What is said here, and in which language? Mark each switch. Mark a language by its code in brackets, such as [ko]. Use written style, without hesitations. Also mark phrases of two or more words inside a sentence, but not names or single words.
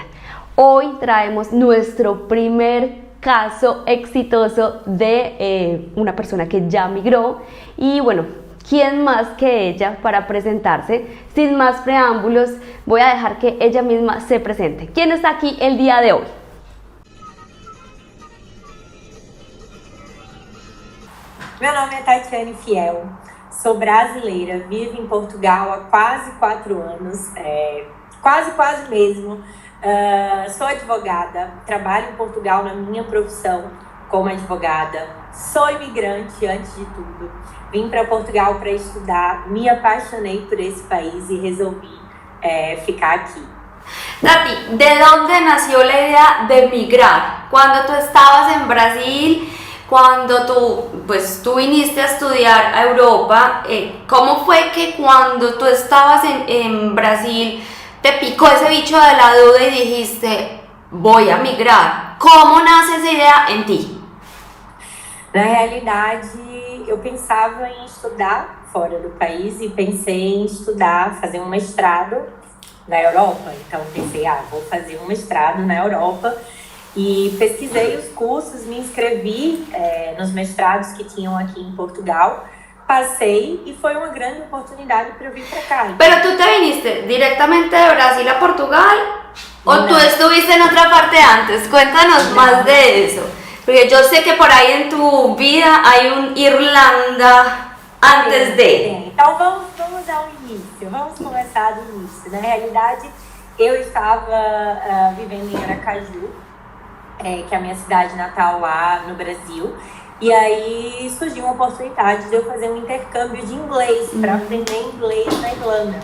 [es] Hoy traemos nuestro primer caso exitoso de una persona que ya migró y bueno, ¿quién más que ella para presentarse? Sin más preámbulos, voy a dejar que ella misma se presente. ¿Quién está aquí el día de hoy? [pt] Meu nome é Tatiane Fiel, sou brasileira, vivo em Portugal há quase 4 anos, quase mesmo. Sou advogada, trabalho em Portugal na minha profissão como advogada. Sou imigrante antes de tudo. Vim para Portugal para estudar, me apaixonei por esse país e resolvi ficar aqui. [es] Nati, ¿de dónde nació la idea de migrar? Cuando tú estabas en Brasil, cuando tú viniste a estudiar a Europa, ¿cómo fue que cuando tú estabas en Brasil te picó ese bicho de la duda y dijiste, voy a migrar? ¿Cómo nace esa idea en ti? [pt] Na realidade, eu pensava em estudar fora do país e pensei em estudar, fazer um mestrado na Europa. Então pensei, vou fazer um mestrado na Europa. E pesquisei os cursos, me inscrevi nos mestrados que tinham aqui em Portugal, passei e foi uma grande oportunidade para eu vir para cá. [es] ¿Pero tú te viniste directamente de Brasil a Portugal o tú estuviste en otra parte antes? Cuéntanos más de eso, porque yo sé que por ahí en tu vida hay un Irlanda antes de... [pt] Então vamos ao início, vamos começar do início. Na realidade, eu estava vivendo em Aracaju, que é a minha cidade natal lá no Brasil, e aí surgiu uma oportunidade de eu fazer um intercâmbio de inglês para aprender inglês na Irlanda.